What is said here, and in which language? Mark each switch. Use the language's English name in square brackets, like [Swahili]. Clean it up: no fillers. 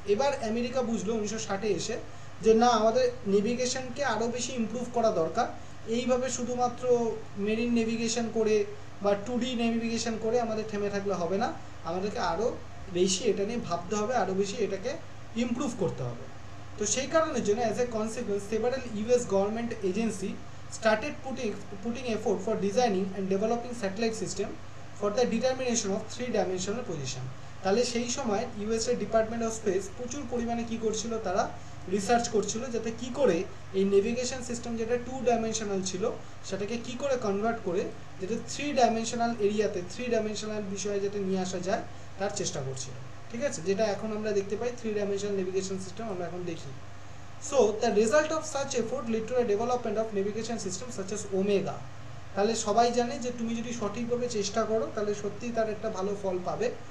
[Bangla] এবার আমেরিকা বুঝলো 1960-এ এসে যে না, আমাদের নেভিগেশনকে আরও বেশি ইমপ্রুভ করা দরকার, এইভাবে শুধুমাত্র মেরিন নেভিগেশন করে বা 2D নেভিগেশন করে আমাদের থেমে থাকলে হবে না, আমাদেরকে আরও বেশি এটা নিয়ে ভাবতে হবে, আরও বেশি এটাকে ইমপ্রুভ করতে হবে। তো সেই কারণের জন্য [English] As a consequence several US government agency started putting effort for designing and developing satellite system for the determination of 3-dimensional position। [Bangla] তাহলে সেই সময় ইউএসএ ডিপার্টমেন্ট অফ স্পেস প্রচুর পরিমাণে কি করছিল, তারা রিসার্চ করছিল যাতে কি করে এই নেভিগেশন সিস্টেম যেটা 2 ডাইমেনশনাল ছিল সেটাকে কি করে কনভার্ট করে যেটা 3 ডাইমেনশনাল এরিয়াতে 3 ডাইমেনশনাল বিষয়ে যেটা নিয়ে আসা যায় তার চেষ্টা করছিল, ঠিক আছে, যেটা এখন আমরা দেখতে পাই 3 ডাইমেনশনাল নেভিগেশন সিস্টেম আমরা এখন দেখি। [English] So the result of such effort led to a development of navigation systems such as Omega। [Bangla] তাহলে সবাই জানে যে তুমি যদি সঠিকভাবে চেষ্টা করো তাহলে সত্যিই তার একটা ভালো ফল পাবে।